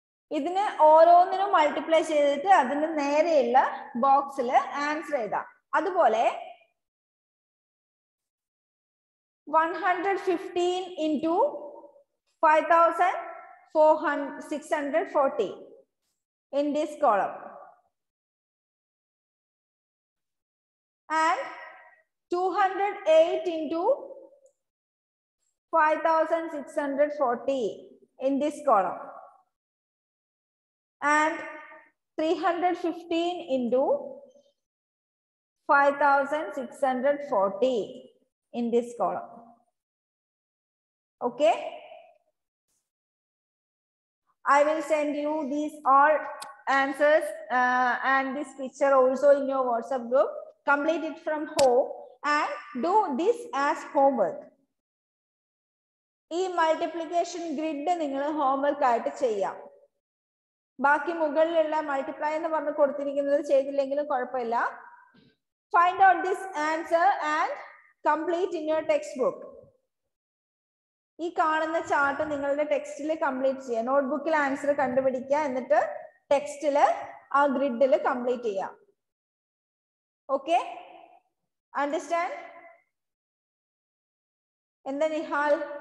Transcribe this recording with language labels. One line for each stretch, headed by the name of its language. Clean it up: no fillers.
Malayalam: ഇതിനെ ഓരോന്നിനും മൾട്ടിപ്ലൈ ചെയ്തിട്ട് അതിന് നേരെയുള്ള ബോക്സിൽ ആൻസർ എഴുതാം.
English: അതുപോലെ 115 into 5640 in this column, and 208 into 5640 in this column, and 315 into 5640 in this column. Okay, I will send you these all answers and this picture also in your WhatsApp group. Complete it from home and do this as homework.
Malayalam: ഈ multiplication grid നിങ്ങൾ homework ആയിട്ട് ചെയ്യാം. ബാക്കി മുകളിലുള്ള multiply എന്ന് പറഞ്ഞ് കൊടുത്തിരിക്കുന്നത് ചെയ്തില്ലെങ്കിലും കുഴപ്പമില്ല.
English: Find out this answer and complete in your textbook.
Malayalam: ഈ കാണുന്ന ചാർട്ട് നിങ്ങളുടെ ടെക്സ്റ്റിൽ കംപ്ലീറ്റ് ചെയ്യുക. നോട്ട്ബുക്കിൽ ആൻസർ കണ്ടുപിടിക്കുക, എന്നിട്ട് ടെക്സ്റ്റിൽ ആ ഗ്രിഡിൽ കംപ്ലീറ്റ് ചെയ്യാം.
English: Okay, understand?
Malayalam: എന്താ നിഹാൽ?